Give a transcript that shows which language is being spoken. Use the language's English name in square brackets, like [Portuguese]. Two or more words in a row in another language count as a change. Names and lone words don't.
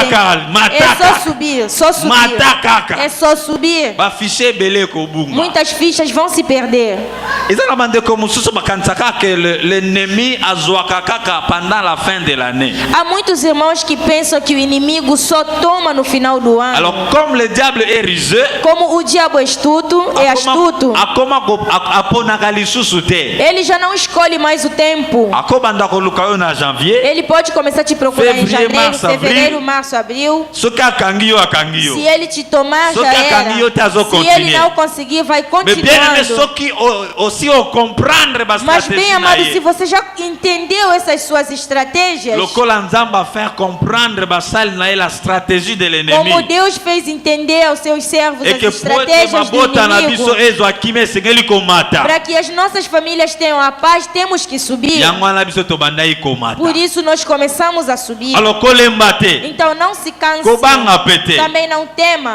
[Portuguese] É só subir, só subir. É só subir. Muitas fichas vão se perder. Há muitos irmãos que pensam que o inimigo só toma no final do ano. [French] Alors, comme le diable est rusé, [Portuguese] como o diabo é astuto, ele já não escolhe mais o tempo. Ele pode começar a te procurar em janeiro, fevereiro, março, abril. Se ele te tomar, já era. Se ele não conseguir, vai continuando. Mas bem amado, se você já entendeu essas suas estratégias, [French] faire comprendre la stratégie de l'ennemi. [Portuguese] Como Deus fez entender aos seus servos as estratégias do inimigo. Para que as nossas famílias tenham a paz, temos que subir. Por isso nós começamos a subir. Então não se canse. Também não tema.